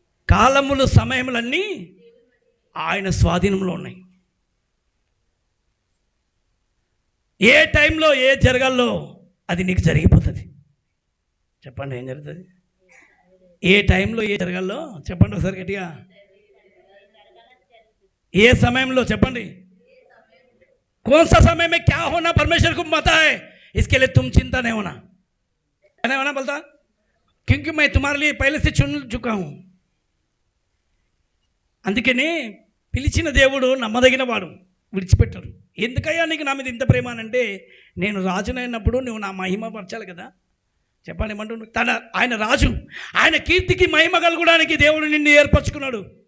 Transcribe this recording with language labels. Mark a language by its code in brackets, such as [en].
[te] కాలములు సమయములన్నీ ఆయన స్వాధీనంలో ఉన్నాయి. ఏ టైంలో ఏ జరగాలో అది నీకు జరిగిపోతుంది. చెప్పండి, ఏం జరుగుతుంది? ఏ టైంలో ఏ జరగాలో చెప్పండి ఒకసారి గట్టిగా. ఏ సమయంలో చెప్పండి. [hi] कौन सा समय में क्या होना परमेश्वर को पता है. इसके लिए तुम चिंता नहीं होना बोलता, क्योंकि मैं तुम्हारे लिए पहले से चुन चुका हूं. [te] అందుకనే పిలిచిన దేవుడు నమ్మదగిన వాడు, విడిచిపెట్టరు. ఎందుకయ్యా నీకు నా మీద ఇంత ప్రేమ అంటే, నేను రాజునైనప్పుడు నువ్వు నా మహిమ పరచాలి కదా. చెప్పండి ఏమంటున్నాడు? ఆయన రాజు, ఆయన కీర్తికి మహిమ కలగడానికి దేవుడు నిన్ను ఏర్పరచుకున్నాడు.